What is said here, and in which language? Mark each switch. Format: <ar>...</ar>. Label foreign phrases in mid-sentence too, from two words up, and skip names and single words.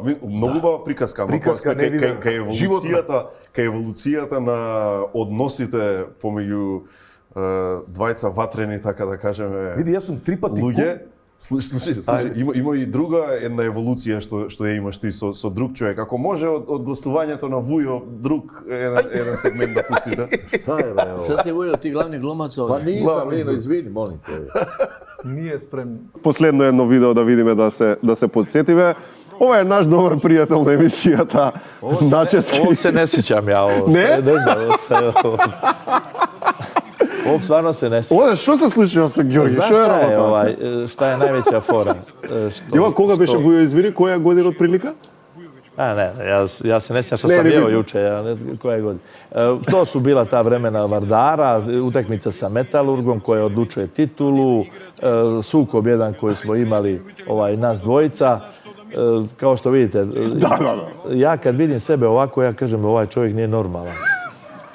<mk>Многу убава приказка, кај еволуцијата на односите помеѓу двајца ватрени, така да кажеме. Види, јас сум 3 пати луѓе. Слушај, има и друга една еволуција што ја имаш ти со друг човек. Ако може од гостувањето на Vujo друг еден сегмент да пустите.</mk> <sr>Šta je, bro? Šta si Vujo, ti glavni glumac ovdje? Pa nisam, Lino, izvini, molim te.</sr> <mk>Ние спремни. Последно едно видео да видиме да се подсетиме. Ова е наш добар пријател на емисијата, Начевски.</mk> <sr>Ovog se ne sjećam ja ovo. Ne? Ne znam, ovog stvarno se ne sjećam.</sr> <mk>Оде, што се случува со Ѓорги? Што е работа?</mk> <sr>Šta je najveća fora?</sr> <mk>Ива, кога беше Vujo, извини, која година од прилика?</mk> <sr>Ne, ja se ne sjećam što sam jeo juče, koje godine. To su bila ta vremena Vardara, utakmica sa Metalurgom koja odlučuje titulu, sukob jedan koji smo imali nas dvojica. Kao što vidite, ja kad vidim sebe ovako, ja kažem ovaj čovjek nije normalan.</sr>